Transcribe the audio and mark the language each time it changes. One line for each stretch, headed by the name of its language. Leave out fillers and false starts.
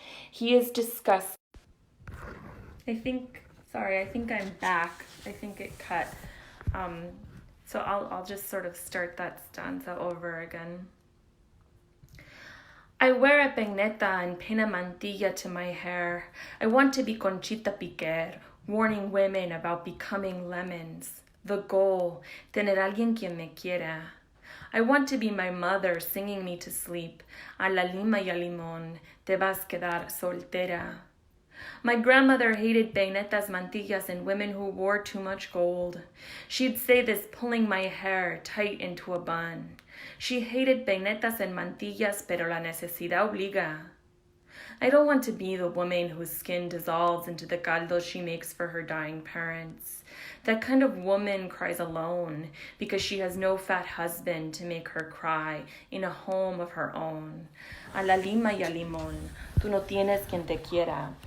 English: He is disgusted. I think I'm back. I think it cut. So I'll just sort of start that stanza over again. I wear a peineta and pin a mantilla to my hair. I want to be Conchita Piquer, warning women about becoming lemons. The goal,
Spanish: tener alguien quien me quiera.
English: I want to be my mother singing me to sleep.
Spanish: A la lima y al limón, te vas quedar soltera.
English: My grandmother hated peinetas, mantillas, and women who wore too much gold. She'd say this pulling my hair tight into a bun. She hated peinetas and mantillas,
Spanish: pero la necesidad obliga.
English: I don't want to be the woman whose skin dissolves into the caldo she makes for her dying parents. That kind of woman cries alone because she has no fat husband to make her cry in a home of her own.
Spanish: A la lima y al limón, tú no tienes quien te quiera.